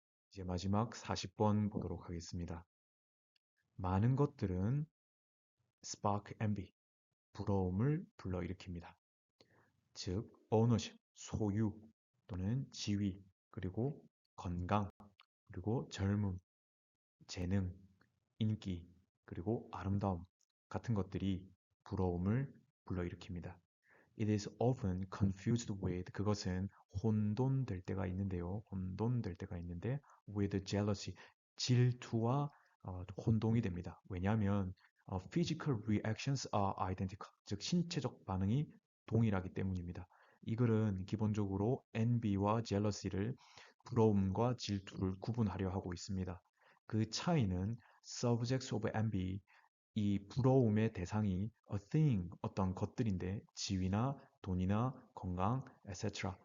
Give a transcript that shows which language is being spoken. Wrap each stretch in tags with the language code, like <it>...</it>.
<ko>이제 마지막 40번 보도록 하겠습니다. 많은 것들은</ko> <en>spark envy,</en> <ko>부러움을 불러일으킵니다. 즉 ownership, 소유 또는 지위, 그리고 건강, 그리고 젊음, 재능, 인기, 그리고 아름다움 같은 것들이 부러움을 불러일으킵니다.</ko> <en>It is often confused with,</en> <ko>그것은 혼돈될 때가 있는데요. 혼돈될 때가 있는데</ko> <en>with jealousy,</en> <ko>질투와 혼동이 됩니다. 왜냐하면</ko> <en>physical reactions are identical,</en> <ko>즉 신체적 반응이 동일하기 때문입니다. 이 글은 기본적으로 envy와 jealousy를 부러움과 질투를 구분하려 하고 있습니다. 그 차이는</ko> <en>subjects of envy,</en> <ko>이 부러움의 대상이</ko> <en>a thing,</en> <ko>어떤 것들인데 지위나 돈이나 건강, etc.</ko>